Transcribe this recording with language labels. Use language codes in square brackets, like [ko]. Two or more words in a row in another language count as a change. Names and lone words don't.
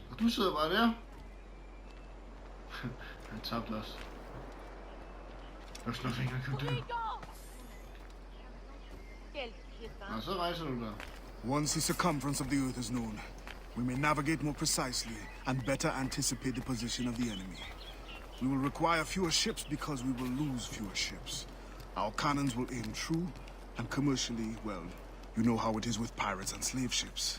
[da] Og du sidder bare der. Han tabte os. [en] There's nothing I can do. [da] Nå, så rejser du der. [en] Once the circumference of the Earth is known, we may navigate more precisely and better anticipate the position of the enemy. We will require fewer ships because we will lose fewer ships. Our cannons will aim true, and commercially, well, you know how it is with pirates and slave ships.